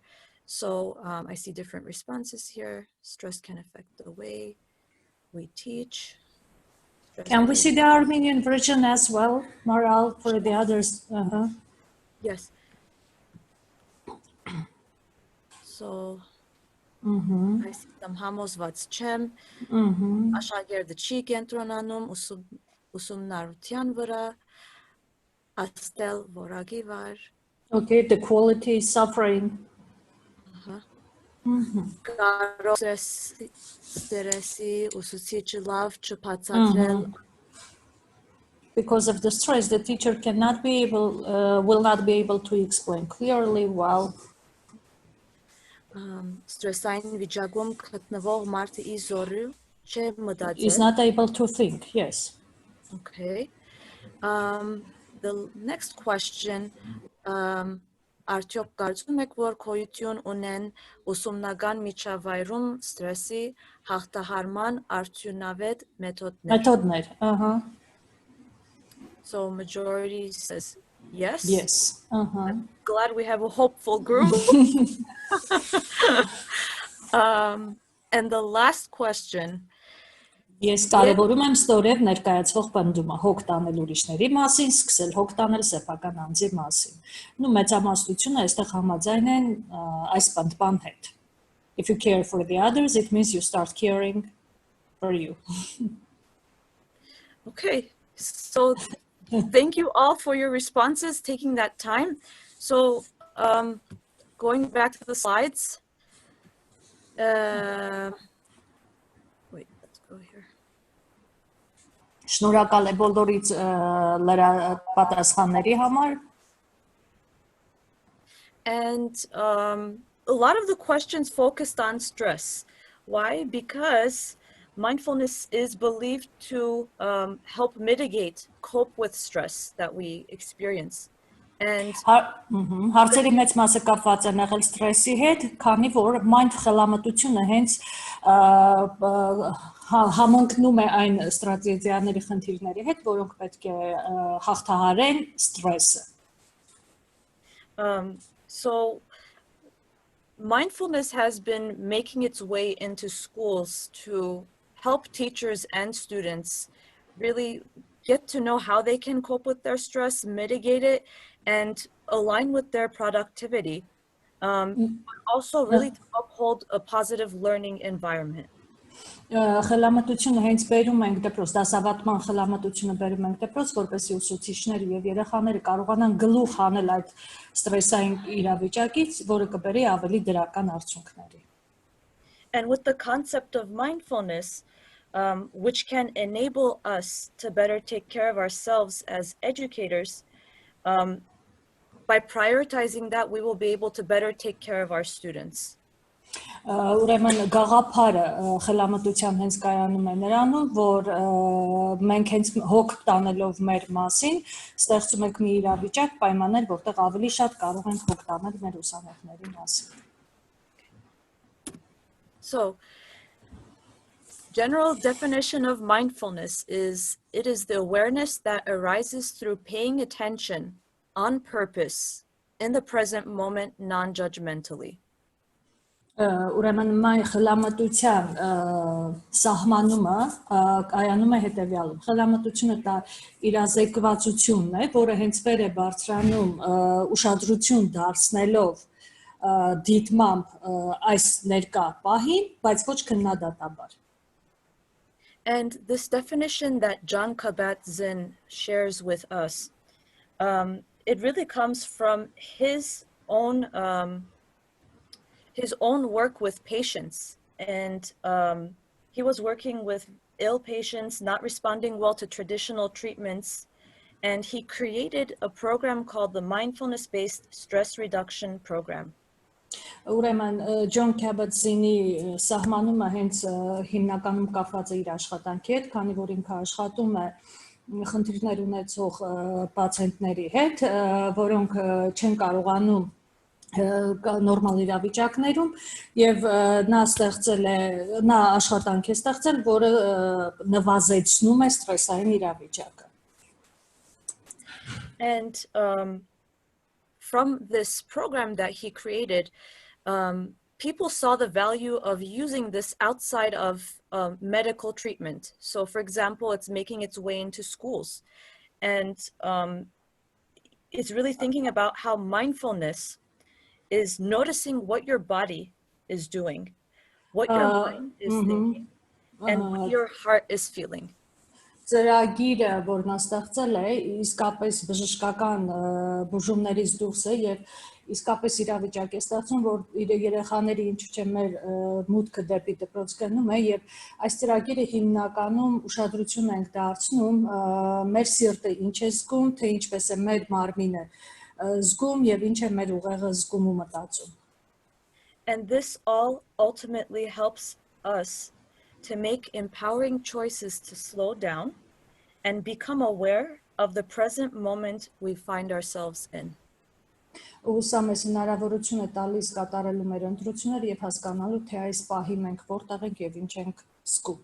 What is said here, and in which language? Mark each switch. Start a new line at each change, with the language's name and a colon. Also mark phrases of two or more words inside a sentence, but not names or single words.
English: So I see different responses here. Stress can affect the way we teach. Can we see the Armenian version as well, Maral, for the others? Yes. So I see some
Armenian: համոզված չեմ, աշակերտը չի կենտրոնանում ուսումնառության վրա, աստել որակի վար.
English: Okay, the quality is suffering.
Armenian: Կարող ստրեսի ուսուցիչը լավ չբացատրել.
English: Because of the stress, the teacher cannot be able, will not be able to explain clearly well.
Armenian: Ստրեսային վիճակում գտնվող մարդը իզորու չէ մտածել.
English: Is not able to think, yes. Okay. The next question,
Armenian: արդյոք կարծում եք, որ գոյություն ունեն ուսումնական միջավայրում ստրեսի հաղթահարման արդյունավետ մեթոդներ? Մեթոդներ,
English: So majority says yes. Yes. I'm glad we have a hopeful group. And the last question.
Armenian: Ես կարևորում եմ ստորև ներկայացվող պնդումը, հոգ տանել ուրիշների մասին, սկսել հոգ տանել սեփական անձի մասին։ Նու մեծամասնությունը այստեղ համաձայն են այս պնդման հետ.
English: If you care for the others, it means you start caring for you. Okay, so thank you all for your responses, taking that time. So going back to the slides. Wait, let's go here.
Armenian: Շնորհակալ եմ բոլորից պատասխանների համար.
English: And a lot of the questions focused on stress. Why? Because mindfulness is believed to help mitigate, cope with stress that we experience. And
Armenian: Հարցերի մեծ մասը կապված են եղել ստրեսի հետ, քանի որ mind խելամտությունը հենց համընկնում է այն ստրատեգիաների խնդիրների հետ, որոնք պետք է հաղթահարեն ստրեսը։
English: So mindfulness has been making its way into schools to help teachers and students really get to know how they can cope with their stress, mitigate it, and align with their productivity. Also really to uphold a positive learning environment.
Armenian: Խելամտությունը հենց բերում ենք դպրոց, դասավանդման խելամտությունը բերում ենք դպրոց, որպեսզի ուսուցիչները եւ երեխաները կարողանան գլուխ հանել այդ ստրեսային իրավիճակից, որը կբերի ավելի դրական արդյունքների։
English: And with the concept of mindfulness, which can enable us to better take care of ourselves as educators, by prioritizing that, we will be able to better take care of our students.
Armenian: Ուրեմն գաղափարը խելամտության հենց կայանում է նրանում, որ մենք հենց հոգ տանելով մեր մասին, ստեղծում ենք մի իրավիճակ պայմաններ, որտեղ ավելի շատ կարող ենք հոգ տանել մեր ուսանողների մասին։
English: So, general definition of mindfulness is it is the awareness that arises through paying attention on purpose in the present moment non-judgmentally.
Armenian: Ուրեմն մայ խելամտության սահմանումը կայանում է հետևյալում։ Խելամտությունը դա իրազեկվածությունն է, որը հենց վեր է բարձրանում ուշադրություն դարձնելով դիտմամբ այս ներկա պահին, բայց ոչ քննադատաբար։
English: And this definition that Jon Kabat-Zinn shares with us, it really comes from his own work with patients, and he was working with ill patients not responding well to traditional treatments, and he created a program called the Mindfulness-Based Stress Reduction Program.
Armenian: Ուրեմն Ջոն Քաբաթ-Զինի սահմանումը հենց հիմնականում կապված է իր աշխատանքի հետ, քանի որ ինքը աշխատում է խնդիրներ ունեցող պացիենտների հետ, որոնք չեն կարողանում նորմալ իրավիճակներում եւ նա աշխատանք է ստեղծել, որը նվազեցնում է ստրեսային իրավիճակը։
English: And from this program that he created, people saw the value of using this outside of medical treatment. So for example, it's making its way into schools, and it's really thinking about how mindfulness is noticing what your body is doing, what your mind is thinking, and what your heart is feeling.
Armenian: Ծրագիրը, որ նա ստեղծել է, իսկապես բժշկական բուժումներից դուրս է եւ իսկապես իրավիճակ է ստեղծում, որ երեխաների ինչու՞ չէ մեր մուտքը դեպի դպրոց գնում է եւ այս ծրագիրը հիմնականում ուշադրություն ենք դարձնում մեր սիրտը ինչ է զգում, թե ինչպես է մեր մարմինը զգում եւ ինչ է մեր ուղեղը զգում ու մտածում։
English: And this all ultimately helps us to make empowering choices to slow down and become aware of the present moment we find ourselves in.
Armenian: Ուսա մեզ հնարավորություն է տալիս կատարելու մեր ընտրությունները եւ հասկանալու թե այս պահի մենք որտեղ ենք եւ ինչ ենք զգում։